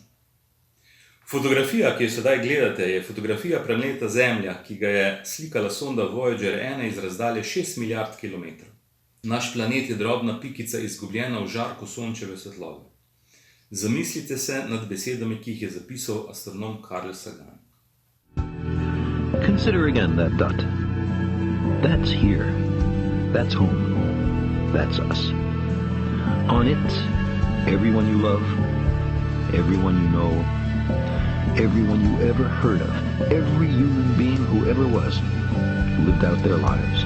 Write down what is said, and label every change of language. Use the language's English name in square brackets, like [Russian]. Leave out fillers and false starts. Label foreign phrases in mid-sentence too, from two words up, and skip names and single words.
[Slovenian] Fotografija, ki jo sedaj gledate, je fotografija planeta Zemlja, ki ga je slikala sonda Voyager 1 iz razdalje 6 milijard kilometrov. Naš planet je drobna pikica izgubljena v žarku sončeve svetlobe. Zamislite se nad besedami, ki jih je zapisal astronom Carl Sagan. [English] Consider again that dot. That's here. That's home. That's us. On it, everyone you love, everyone you know, everyone you ever heard of, every human being who ever was, lived out their lives.